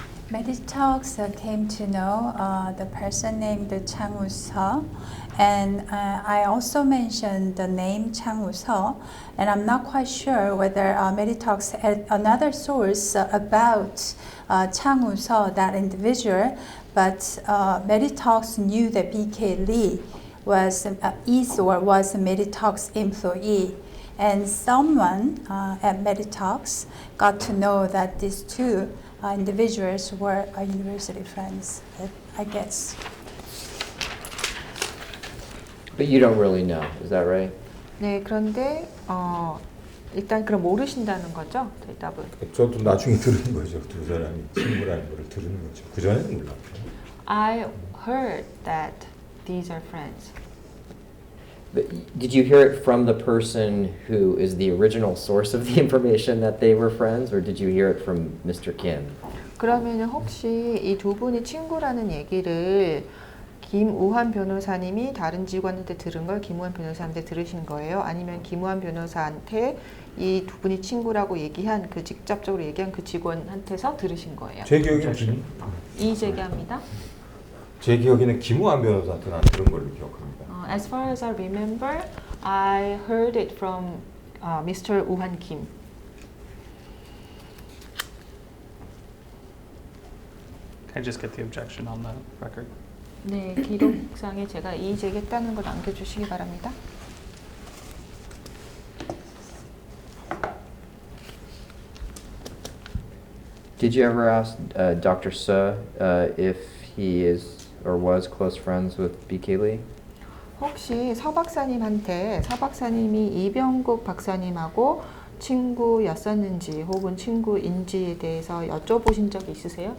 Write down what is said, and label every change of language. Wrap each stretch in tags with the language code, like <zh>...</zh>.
<en>Meditox came to know the person named Chang Woo-seo, and I also mentioned the name Chang Woo-seo, and I'm not quite sure whether Meditox had another source about Chang Woo-seo, that individual, but Meditox knew that BK Lee was is or was a Meditox employee. And someone at Meditox got to know that these two individuals were university friends, I guess. But you don't really know, is that right?</en> <ko>네, 그런데 일단 그럼 모르신다는 거죠? 대답은. 저도 나중에 들은 거죠. 두 사람이 친구라는 걸 들은 거죠. 그 전에는 몰랐고.</ko> <en>I heard that these are friends. But did you hear it from the person who is the original source of the information that they were friends, or did you hear it from Mr. Kim?</en> <ko>그러면은 혹시 이 두 분이 친구라는 얘기를 김우환 변호사님이 다른 직원한테 들은 걸 김우환 변호사한테 들으신 거예요? 아니면 김우환 변호사한테 이 두 분이 친구라고 얘기한 그 직접적으로 얘기한 그 직원한테서 들으신 거예요? 제 기억에는 이의 제기합니다. 제 기억에는 김우한 변호사한테 난 들은 걸로 기억합니다.</ko> <en>As far as I remember, I heard it from Mr.</en> <ko>우한 김.</ko> <en>Can I just get the objection on the record?</en> <ko>네, 기록상에 제가 이의 제기했다는 걸 남겨주시기 바랍니다.</ko> <en>Did you ever ask Dr. Suh if he is or was close friends with BK Lee?</en> <ko>혹시 서 박사님한테 서 박사님이 이병국 박사님하고 친구였었는지 혹은 친구인지에 대해서 여쭤보신 적이 있으세요?</ko>